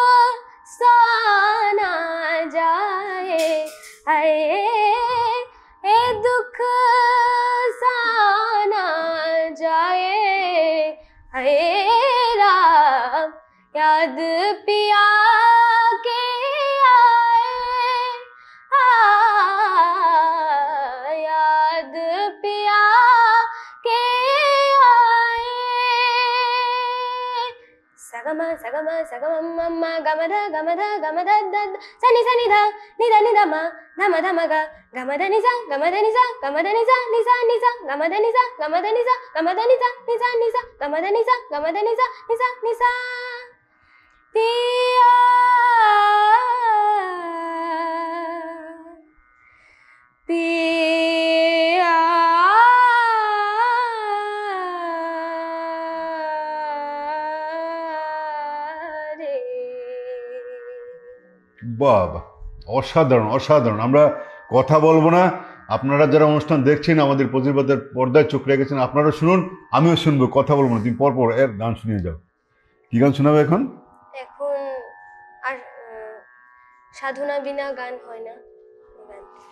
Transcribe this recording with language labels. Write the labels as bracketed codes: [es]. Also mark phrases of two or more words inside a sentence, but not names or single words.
[hi] साना जाए, हाय ये दुख साना जाए, हाय राम याद पिया के आए, याद पिया के आए। सगम सगम सगम मम गमध गमध गमध दद सनि सनि ध निध निध म धम धम ग गमध निसा गमध निसा गमध निसा निसा निसा गमध निसा गमध निसा गमध निसा निसा निसा गमध निसा गमध निसा निसा निसा। पिया पिया रे। [bn] বাহ, অসাধারণ অসাধারণ। আমরা কথা বলবো না, আপনারা যারা অনুষ্ঠান দেখছেন আমাদের প্রতিবাদের পর্দায় চোখ রেখেছেন, আপনারা শুনুন, আমিও শুনবো, কথা বলবো না। তুমি পরপর এর গান শুনিয়ে যাও। কি গান শোনাবে এখন? এখন আর সাধনা বিনা গান হয় না, গান।